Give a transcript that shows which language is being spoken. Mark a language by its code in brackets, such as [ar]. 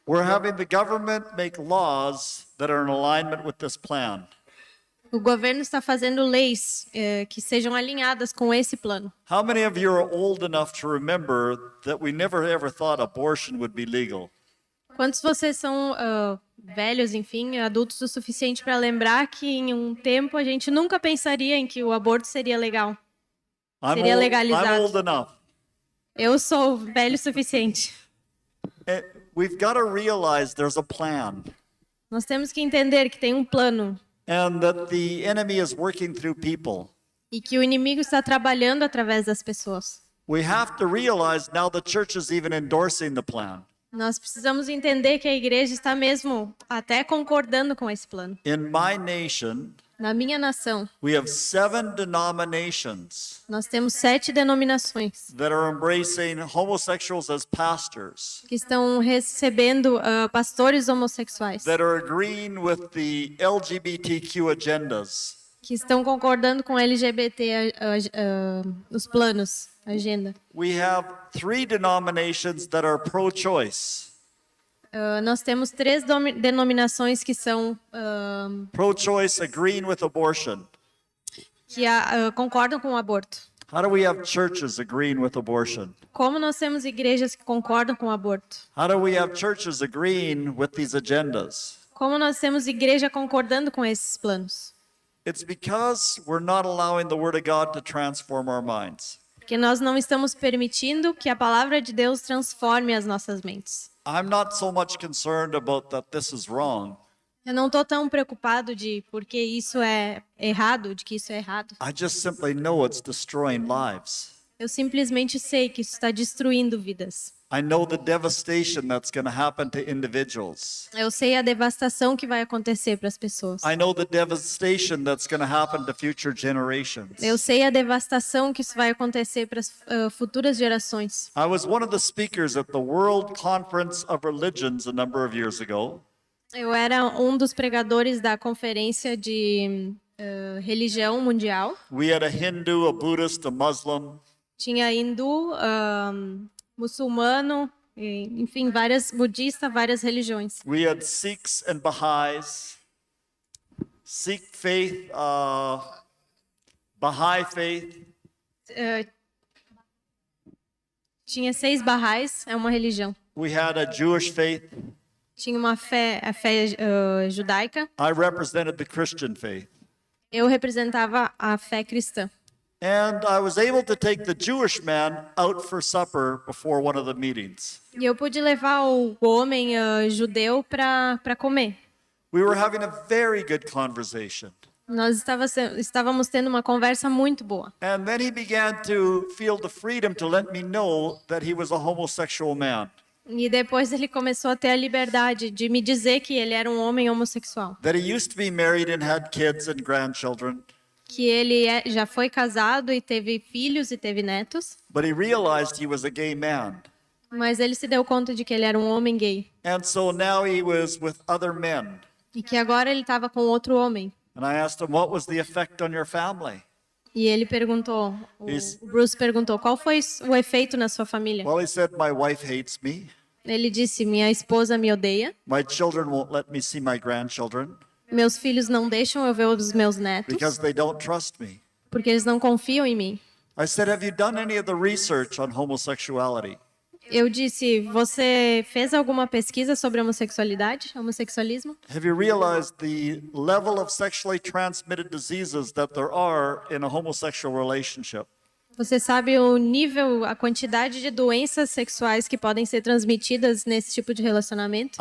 [en] We're having the government make laws that are in alignment with this plan. [pt] O governo está fazendo leis que sejam alinhadas com esse plano. [en] How many of you are old enough to remember that we never ever thought abortion would be legal? [pt] Quantos vocês são velhos, enfim, adultos o suficiente para lembrar que em um tempo a gente nunca pensaria em que o aborto seria legal? Seria legalizado. [en] I'm old enough. [pt] Eu sou velho o suficiente. [en] We've got to realize there's a plan. [pt] Nós temos que entender que tem um plano. [en] And that the enemy is working through people. [pt] E que o inimigo está trabalhando através das pessoas. [en] We have to realize now the church is even endorsing the plan. [pt] Nós precisamos entender que a igreja está mesmo até concordando com esse plano. [en] In my nation, [pt] Na minha nação, [en] we have 7 denominations [pt] nós temos 7 denominações [en] that are embracing homosexuals as pastors, [pt] que estão recebendo pastores homossexuais, [en] that are agreeing with the LGBTQ agendas. [pt] que estão concordando com LGBT, os planos, a agenda. [en] We have 3 denominations that are pro-choice. [pt] Nós temos 3 denominações que são [en] Pro-choice agreeing with abortion. [pt] que concordam com o aborto. [en] How do we have churches agreeing with abortion? [pt] Como nós temos igrejas que concordam com o aborto? [en] How do we have churches agreeing with these agendas? [pt] Como nós temos igreja concordando com esses planos? [en] It's because we're not allowing the Word of God to transform our minds. [pt] Porque nós não estamos permitindo que a palavra de Deus transforme as nossas mentes. [en] I'm not so much concerned about that this is wrong. [pt] Eu não estou tão preocupado de porque isso é errado, de que isso é errado. [en] I just simply know it's destroying lives. [pt] Eu simplesmente sei que isso está destruindo vidas. [en] I know the devastation that's going to happen to individuals. [pt] Eu sei a devastação que vai acontecer para as pessoas. [en] I know the devastation that's going to happen to future generations. [pt] Eu sei a devastação que isso vai acontecer para as futuras gerações. [en] I was one of the speakers at the World Conference of Religions a number of years ago. [pt] Eu era um dos pregadores da conferência de religião mundial. [en] We had a Hindu, a Buddhist, a Muslim. [pt] Tinha hindu, muçulmano, enfim, budistas, várias religiões. [en] We had Sikhs and Baha'is. Sikh faith, Baha'i faith. [pt] Tinha 6 Baha'is, é uma religião. [en] We had a Jewish faith. [pt] Tinha a fé judaica. [en] I represented the Christian faith. [pt] Eu representava a fé cristã. [en] And I was able to take the Jewish man out for supper before one of the meetings. [pt] E eu pude levar o homem judeu para comer. [en] We were having a very good conversation. [pt] Nós estávamos tendo uma conversa muito boa. [en] And then he began to feel the freedom to let me know that he was a homosexual man. [pt] E depois ele começou a ter a liberdade de me dizer que ele era um homem homossexual. [en] That he used to be married and had kids and grandchildren. [pt] Que ele já foi casado e teve filhos e teve netos. [en] But he realized he was a gay man. [pt] Mas ele se deu conta de que ele era um homem gay. [en] And so now he was with other men. [pt] E que agora ele estava com outro homem. [en] And I asked him, what was the effect on your family? [pt] E ele perguntou, o Bruce perguntou, qual foi o efeito na sua família? [en] Well, he said, my wife hates me. [pt] Ele disse, minha esposa me odeia. [en] My children won't let me see my grandchildren [pt] Meus filhos não deixam eu ver os meus netos, [en] because they don't trust me. [pt] porque eles não confiam em mim. [en] I said, have you done any of the research on homosexuality? [pt] Eu disse, você fez alguma pesquisa sobre homossexualidade, homossexualismo? [en] Have you realized the level of sexually transmitted diseases that there are in a homosexual relationship? [pt] Você sabe o nível, a quantidade de doenças sexuais que podem ser transmitidas nesse tipo de relacionamento?